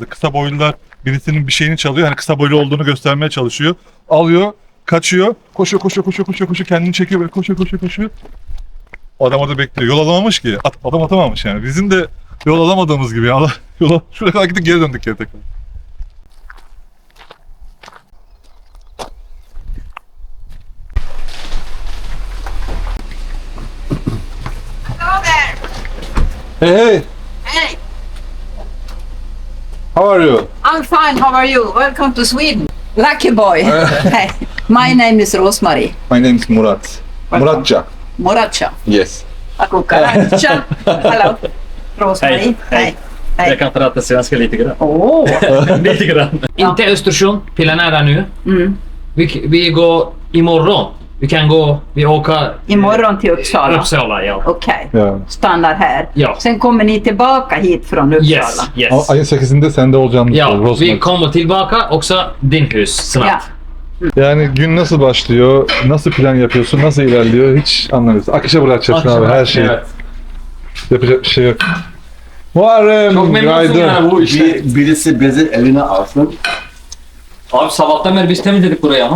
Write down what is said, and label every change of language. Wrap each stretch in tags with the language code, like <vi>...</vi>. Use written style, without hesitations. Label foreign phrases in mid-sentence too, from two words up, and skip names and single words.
<tr>Kısa boylular birisinin bir şeyini çalıyor. Hani kısa boylu olduğunu göstermeye çalışıyor. Alıyor, kaçıyor. Koşuyor kendini çekiyor böyle koşuyor. Adam orada bekliyor. Yol alamamış ki. Adam atamamış yani. Bizim de yol alamadığımız gibi. Yola şuraya kadar gittik geri döndük tekrar.</tr> <en>Hello there. Hey. Hey, How are you? I'm fine. How are you? Welcome to Sweden. Lucky boy. Hey, my name is Rosemary. My name is Murat. Muratca. Muratcha. Yes. Akukaratcha. Hello. Rosemary.</en> <sv>Hej. Hej. Jag kan prata svenska lite grann.</sv> <en>Oh.</en> <sv>Lite grann. Inte Östersund, planerar nu. Mm. Vi går imorgon. Vi åker Imorgon till Uppsala. Uppsala, ja. Okej. Ya. Stannar här. Ja. Sen kommer ni tillbaka hit från Uppsala.</sv> <en>Yes, yes.</en> <tr>Ayın 8'inde sende olacağını</tr> <sv>Ja, Rosemary. vi kommer tillbaka också din hus snart. Ja.</sv> <tr>Yani gün nasıl başlıyor? Nasıl plan yapıyorsun? Nasıl ilerliyor? Hiç anlamıyorsun. Akışa bırakacaksın abi her şeyi. Evet. Yapacak bir şey yok. Muharrem, Çok memnunsun günaydın. yani bu işte. Birisi bezi eline alsın. Abi sabahtan beri biz temizledik burayı ama.</tr>